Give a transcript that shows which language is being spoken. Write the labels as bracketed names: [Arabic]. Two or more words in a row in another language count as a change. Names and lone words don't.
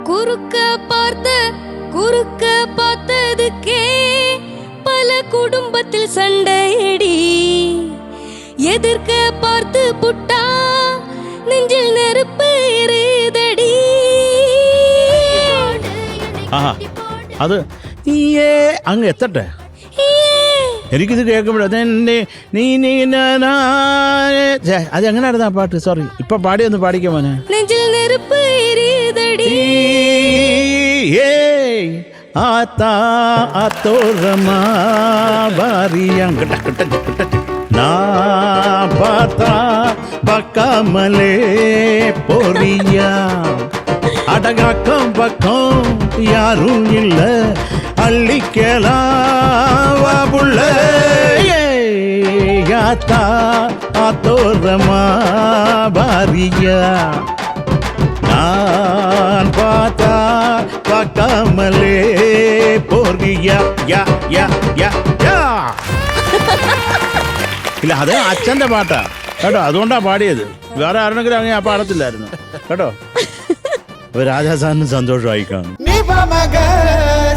[Tamil] குறுக்க பார்த்ததுக்கே பல குடும்பத்தில் சண்டையடி. எதிர்க்க பார்த்து புட்டா நெஞ்சில் நெருப்பு எரியுதடி. [Malayalam] അത് അങ്ങ് എത്തട്ടെ. എനിക്കിത് കേൾക്കുമ്പോഴേ അത് എങ്ങനെയായിരുന്നു ആ പാട്ട്? സോറി, ഇപ്പൊ പാടിയൊന്ന് പാടിക്കാൻ മോനെ. [Tamil] நெஞ்சில் நெருப்பு எரியுதடி. ஆத்தா ஆத்தோரமா பாரியாம் நா பாத்தா பக்காமலே போறியா. அடகாக்கம் பக்கம் யாரும் இல்ல, அள்ளிக்கலாம் புள்ள. யாத்தா ஆத்தோரமா பாரியா. நான் பார்த்தா பார்க்காமலே போறியா. யா யா யா யா. [Malayalam] ഇല്ല, അത് അച്ഛൻ്റെ പാട്ടാ കേട്ടോ, അതുകൊണ്ടാ പാടിയത്. വേറെ ആരെങ്കിലും അങ്ങനെ ആ പാടത്തില്ലായിരുന്നു കേട്ടോ. രാജാ സാറിന് സന്തോഷമായി കാണും.